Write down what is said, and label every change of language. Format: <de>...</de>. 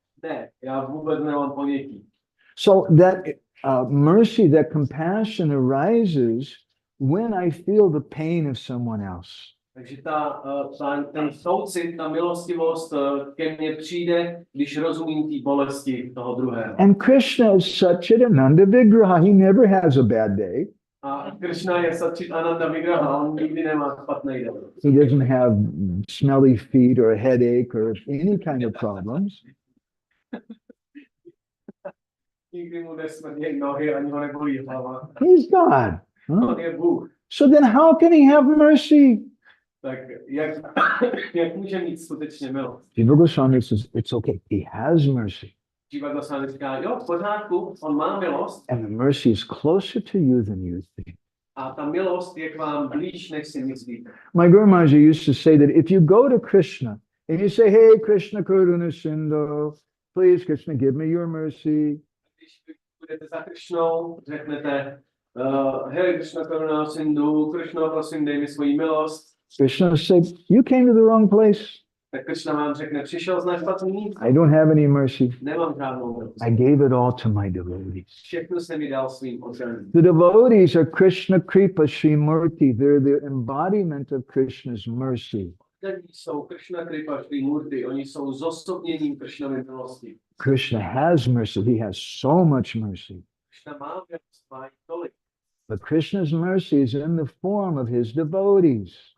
<cs>Ne, já vůbec nemám ponětí.</cs> <en>So that mercy, that compassion arises when I feel the pain of someone else.</en> <cs>Takže ten soucit, ta milostivost ke mně přijde, když rozumím té bolesti toho druhého.</cs> <en>And Krishna is Satchidananda Vigraha. He never has a bad day.</en> <cs>A Krishna je Satchitananda Vigraha, on nikdy nemá špatný den.</cs> <en>He doesn't have smelly feet or a headache or any kind of problems.</en> <cs>Nikdy mu nesmrdějí nohy, ani ho nebolí hlava.</cs> <en>He's God. Huh?</en> <cs>On je Bůh.</cs> <en>So then how can he have mercy?</en> <cs>Tak jak může mít skutečně milost?</cs> <en>Jiva Goswami says, it's okay. He has mercy.</en> <cs>Jiva Goswami říká, jo, v pořádku, on má milost</cs> <en>And the mercy is closer to you than you think.</en> <cs>a ta milost je k vám blíž, než si myslíte.</cs> <en>My Guru Maharaj used to say that if you go to Krishna and you say, hey, Krishna Karuna Sindhu, please, Krishna, give me your mercy.</en> <cs>Když vy budete za Krishnou, řeknete, hej, Krishna Karuna Sindhu, Krishna, prosím, dej mi svoji milost.</cs> <en>Krishna said, you came to the wrong place.</en> <cs>Tak Krishna vám řekne, přišel z na špatný místo.</cs> <en>I don't have any mercy.</en> <cs>Nemám žádnou milost.</cs> <en>I gave it all to my devotees.</en> <cs>Všechno jsem mi dal svým očanům.</cs> <en>The devotees are Krishna Kripa Srimurti. They're the embodiment of Krishna's mercy.</en> <cs>Oni jsou Krishna Kripa Srimurti, oni jsou zosobněním Krishnovy milosti.</cs> <en>Krishna has mercy. He has so much mercy.</en> <cs>Krishna má milost, má jí tolik.</cs> <en>But Krishna's mercy is in the form of his devotees.</en>